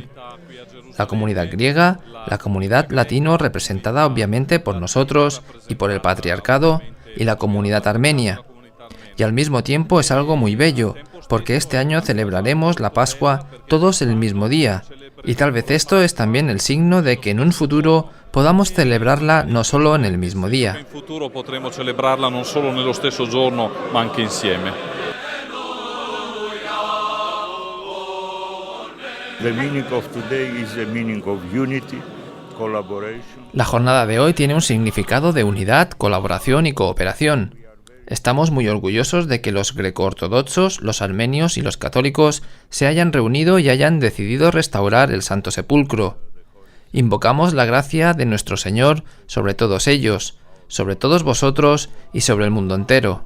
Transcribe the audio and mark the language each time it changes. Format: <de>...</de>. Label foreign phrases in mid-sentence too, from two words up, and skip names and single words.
<es>La comunidad griega, la comunidad latino representada obviamente por nosotros y por el patriarcado, y la comunidad armenia. Y al mismo tiempo es algo muy bello, porque este año celebraremos la Pascua todos el mismo día, y tal vez esto es también el signo de que en un futuro podamos celebrarla no solo en el mismo día.</es> <it>En futuro potremo celebrarla non solo nello stesso giorno, ma anche insieme.</it> <en>The meaning of today is the meaning of unity, collaboration.</en> <es>La jornada de hoy tiene un significado de unidad, colaboración y cooperación. Estamos muy orgullosos de que los greco-ortodoxos, los armenios y los católicos se hayan reunido y hayan decidido restaurar el Santo Sepulcro. invocamos la gracia de nuestro Señor sobre todos ellos, sobre todos vosotros y sobre el mundo entero.</es>